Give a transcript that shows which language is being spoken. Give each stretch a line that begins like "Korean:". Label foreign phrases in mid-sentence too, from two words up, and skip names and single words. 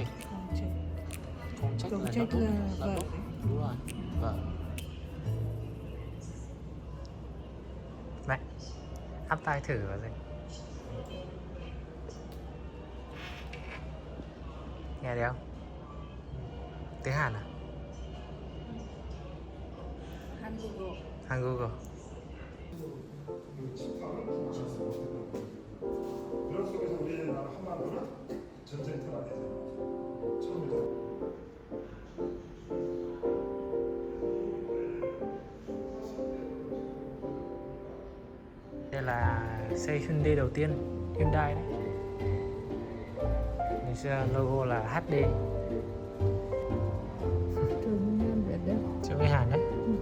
Vietnamese: Cùng trịch là bút. Đúng rồi. Vâng. Này, áp tai thử vào đây. Nghe thấy không? Tiếng Hàn à?
Korean: 한국어. 그런 속에서 우리나라 한반도는 전쟁터가 되죠. 처음이죠.
Vietnamese: Đây là xe Hyundai đầu tiên, Hyundai đấy. Ngày xưa logo là HD. Chữ với Hàn đấy.